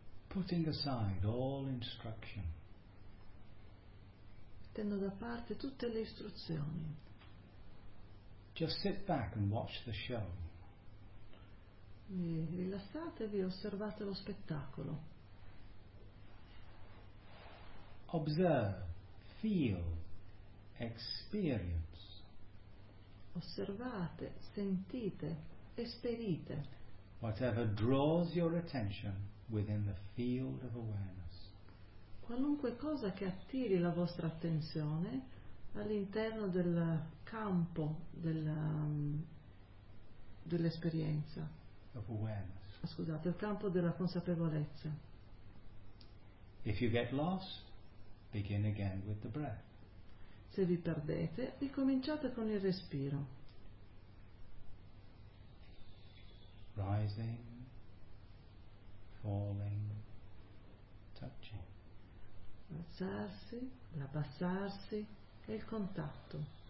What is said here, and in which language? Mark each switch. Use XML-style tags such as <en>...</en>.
<en>Putting aside all instruction.</en> <it>Mettendo da parte tutte le istruzioni.</it> <en>Just sit back and watch the show.</en> <it>E rilassatevi, osservate lo spettacolo.</it> <en>Observe, feel, experience.</en> <it>Osservate, sentite, esperite.</it> <en>Whatever draws your attention within the field of awareness.</en> <it>Qualunque cosa che attiri la vostra attenzione all'interno del campo dell'esperienza.</it> <en>Of awareness.</en> <it>Scusate, il campo della consapevolezza.</it> <en>If you get lost, begin again with the breath.</en> <it>Se vi perdete, ricominciate con il respiro.</it> <en>Rising. Falling, touching.</en> <it>alzarsi, l'abbassarsi e il contatto.</it>